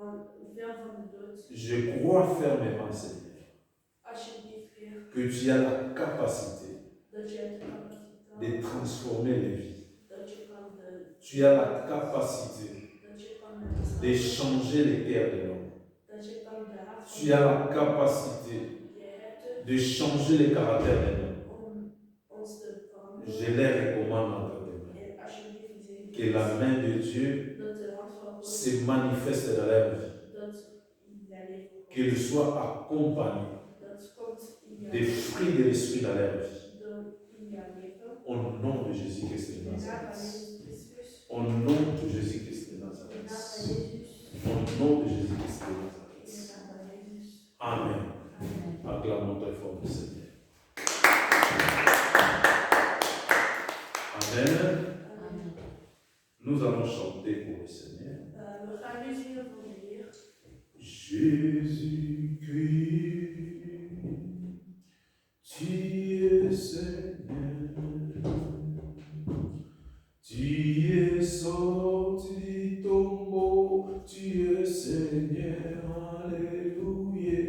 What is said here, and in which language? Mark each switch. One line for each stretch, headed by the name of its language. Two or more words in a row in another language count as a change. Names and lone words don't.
French: Je crois fermement, Seigneur, que tu as la capacité de transformer les vies. Tu as la capacité de changer les cœurs de l'homme.
Dutch: dat je kan de hart van
French: Tu as la capacité
Dutch: je hebt
French: de changer le caractère de l'homme.
Dutch: om ons te veranderen.
French: Je les recommande entre tes mains.
Dutch: En alsjeblieft, ik zeg
French: Que la main de Dieu
Dutch: dat de hand van God
French: se manifeste dans leur vie.
Dutch: dat in jouw leven komt.
French: Qu'il soit accompagné
Dutch: Dat komt in jouw
French: des fruits de l'esprit dans leur vie.
Dutch: in jouw leven.
French: Au nom de Jésus-Christ de
Dutch: In de naam van
French: Nazareth.
Dutch: Jezus Christus.
French: Au nom de Jésus-Christ de
Dutch: In de naam van
French: Nazareth.
Dutch: Jezus.
French: Au nom de Jésus-Christ de
Dutch: In de
French: Nazareth.
Dutch: naam van Jezus.
French: Amen. Amen. Acclamons très fort le Seigneur. Amen. Amen. Nous allons chanter pour le Seigneur.
Dutch: We gaan nu zingen voor de Heer.
French: Jésus-Christ, tu es Seigneur, tu es sorti du tombeau, tu es Seigneur, alléluia.